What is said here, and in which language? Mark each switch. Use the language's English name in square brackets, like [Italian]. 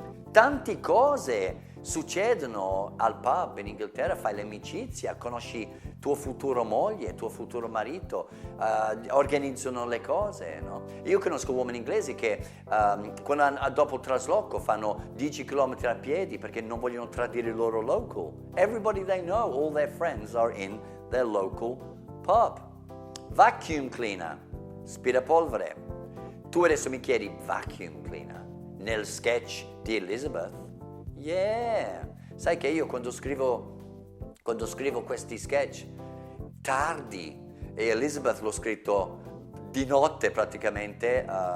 [Italian] Tante cose succedono al pub in Inghilterra, fai l'amicizia, conosci tuo futuro moglie, tuo futuro marito, organizzano le cose, no? Io conosco uomini inglesi che dopo il trasloco fanno 10 km a piedi perché non vogliono tradire il loro local. [English] Everybody they know, all their friends are in their local pub. Vacuum cleaner, aspirapolvere. [Italian] Tu adesso mi chiedi vacuum cleaner nel sketch di Elizabeth? Yeah! Sai che io quando scrivo questi sketch tardi, e Elizabeth l'ho scritto di notte praticamente,